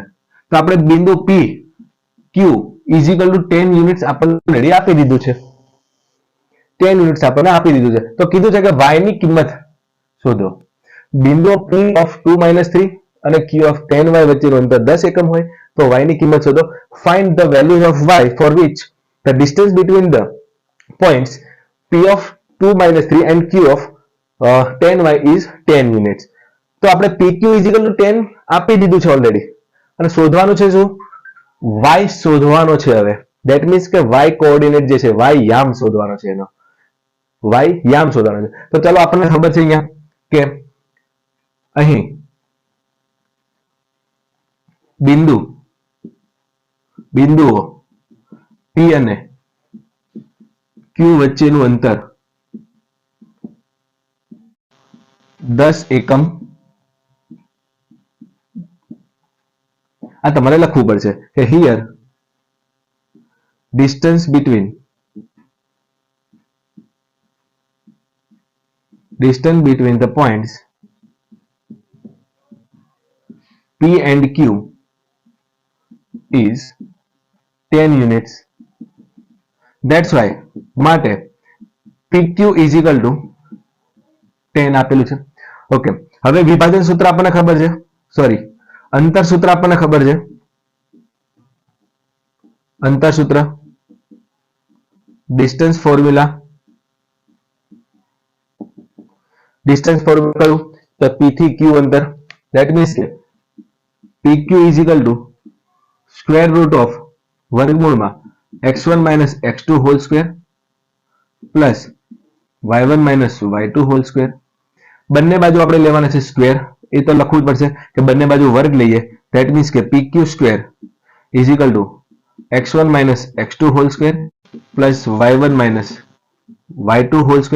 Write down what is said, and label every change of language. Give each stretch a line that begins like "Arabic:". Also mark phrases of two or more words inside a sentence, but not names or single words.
Gujarati: તો આપણે બિંદુ
English: P Q is equal to 10 units
Gujarati: આપણને ઓલરેડી આપી દીધું છે. 10 યુનિટ્સ આપણને આપી દીધું છે. તો કીધું છે કે y ની કિંમત શોધો. બિંદુ P ઓફ 2 - 3 અને Q ઓફ 10y વચ્ચેનું અંતર 10 એકમ હોય તો y ની કિંમત શોધો.
English: find the values of y for which the distance between the points P of 2 - 3 and Q of 10y is 10 units.
Gujarati: તો આપણે
English: PQ is equal to 10
Gujarati: આપી દીધું છે ઓલરેડી અને શોધવાનું છે શું? y શોધવાનો છે. હવે
English: that means
Gujarati: કે y કોઓર્ડિનેટ જે છે y યામ શોધવાનો છે એનો. y યામ શોધવાનો છે. તો ચાલો આપણને ખબર છે અહીંયા કે અહીં બિંદુઓ P અને Q વચ્ચેનું અંતર 10 એકમ. આ તમારે લખવું પડશે કે
English: here distance between the points P and Q is 10 units. That's why માટે PQ is equal to 10
Gujarati: આપેલું છે. ઓકે, હવે વિભાજન સૂત્ર આપણને ખબર છે, સોરી અંતર સૂત્ર આપણને ખબર છે. અંતર સૂત્ર
English: distance formula
Gujarati: કયું તો P થી Q અંતર.
English: that means કે PQ is equal to square root of વર્ગમૂળમાં x1 - x2 whole square plus y1 - y2 whole square.
Gujarati: બંને બાજુ આપણે લેવાના છે સ્ક્વેર, એ તો લખવું જ પડશે કે બંને બાજુ વર્ગ લઈએ.
English: that means કે PQ square is equal to x1 - x2 whole square plus y1 - y2 whole square.